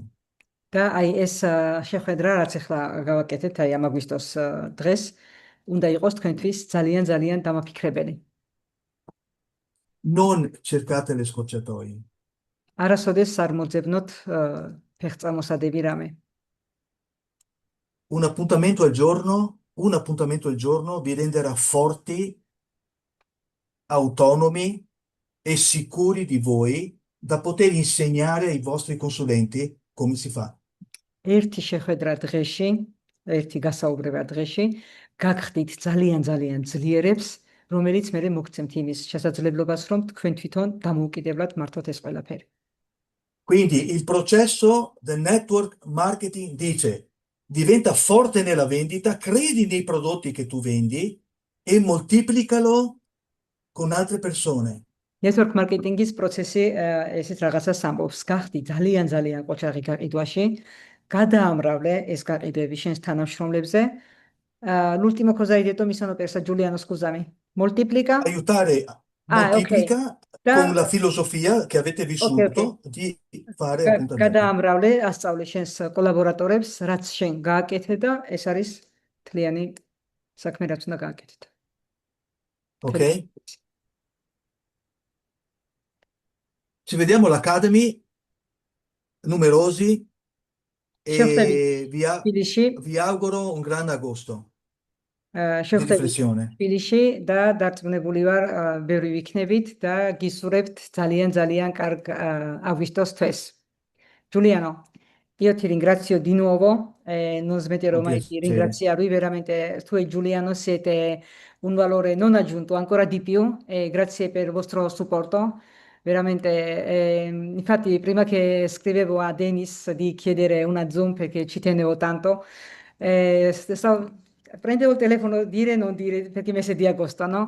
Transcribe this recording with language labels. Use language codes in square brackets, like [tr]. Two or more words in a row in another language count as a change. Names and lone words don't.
[ka] და აი ეს შეხვედრა, რაც ახლა გავაკეთეთ, აი ამ აგვისტოს დღეს, უნდა იყოს თქვენთვის ძალიან ძალიან დამაფიქრებელი. [it] Non cercate le scorciatoie. [ka] არასოდეს არ მოძებნოთ ფეხწამოსადები რამე. [it] Un appuntamento al giorno vi renderà forti, autonomi e sicuri di voi da poter insegnare ai vostri consulenti come si fa. [ka] ერთი შეხვედრა დღეში, ერთი გასაუბრება დღეში, გაგხდით ძალიან ძალიან ძლიერებს, რომელიც მერე მოგცემთ იმის შესაძლებლობას, რომ თქვენ თვითონ დამოუკიდებლად მართოთ ეს ყველაფერი. [it] Quindi il processo del [en] network marketing [it] dice: diventa forte nella vendita, credi nei prodotti che tu vendi e moltiplicalo con altre persone. [en] Network marketing- [ka] ის პროცესი ესეთ რაღაცას ამბობს, გახდი ძალიან ძალიან ყოჩაღი გაყიდვაში, გადაამრავლე ეს გაყიდვები შენს თანამშრომლებზე. [it] L'ultimo cosa hai detto? Mi sono persa, Giuliano, scusami. Moltiplica? Aiutare, Ok. moltiplica con la filosofia che avete Ok. vissuto di fare appuntamenti. [ka] გადაამრავლე, ასწავლე შენს კოლაბორატორებს, რაც შენ გააკეთე და ეს არის თლიანი საქმე, რაც უნდა გააკეთეთ. [it] Ok? Ci vediamo all'Academy, numerosi, [ka] შევხვდებით [it] e [ka] თბილისში, [it] vi auguro un grande agosto di [ka] შევხვდებით [it] riflessione. [ka] თბილისში და დარწმუნებული ვარ, ბევრი ვიქნებით და გისურვებთ ძალიან ძალიან კარგ აგვისტოს თვეს. [it] Giuliano, io ti ringrazio di nuovo, non smetterò Un mai di piacere. ringraziarvi, veramente tu e Giuliano siete un valore non aggiunto, ancora di più, e grazie per il vostro supporto. Veramente, infatti, prima che scrivevo a Denis di chiedere una Zoom perché ci tenevo tanto, prendevo il telefono, dire e non dire perché mese di agosto, no?